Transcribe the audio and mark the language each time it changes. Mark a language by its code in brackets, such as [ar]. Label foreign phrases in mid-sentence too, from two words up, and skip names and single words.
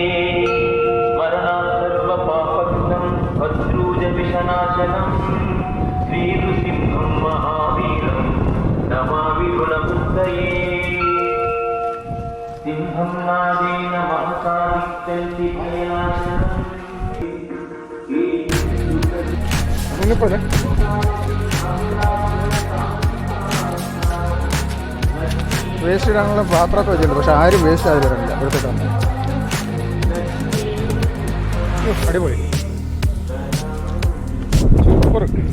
[sa] भद्रूजविषनाशनं श्रीनृसिंहं महावीरं नमामि ऋणमुक्तये सिंहं नादेन महसादित्यन्ति भयनाशनं [ml] വേസ്റ്റ് ഇടാനുള്ള പാത്രമൊക്കെ വെച്ചിട്ടുണ്ട്, പക്ഷെ ആരും വേസ്റ്റ് ആയി വരണില്ല ഇവിടുത്തെ. അടിപൊളി, സൂപ്പർ.